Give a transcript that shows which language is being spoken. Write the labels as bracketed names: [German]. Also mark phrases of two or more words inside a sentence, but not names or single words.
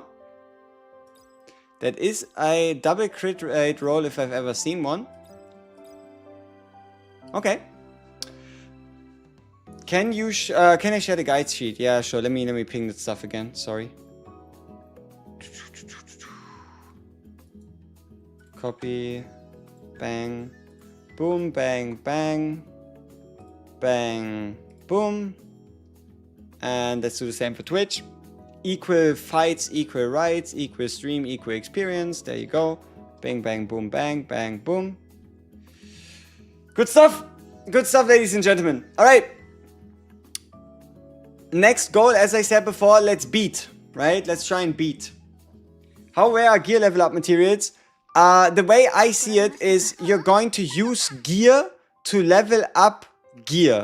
[English] That is a double crit rate roll if I've ever seen one. Okay. Can you can I share the guide sheet? Yeah, sure. Let me ping that stuff again. Sorry. Copy. Bang. Boom, bang, bang. Bang, boom. And let's do the same for Twitch. Equal fights, equal rights, equal stream, equal experience. There you go. Bang, bang, boom, bang, bang, boom. Good stuff. Good stuff, ladies and gentlemen. Alright. Next goal, as I said before, let's beat. Right? Let's try and beat. How rare are gear level up materials? The way I see it is you're going to use gear to level up gear.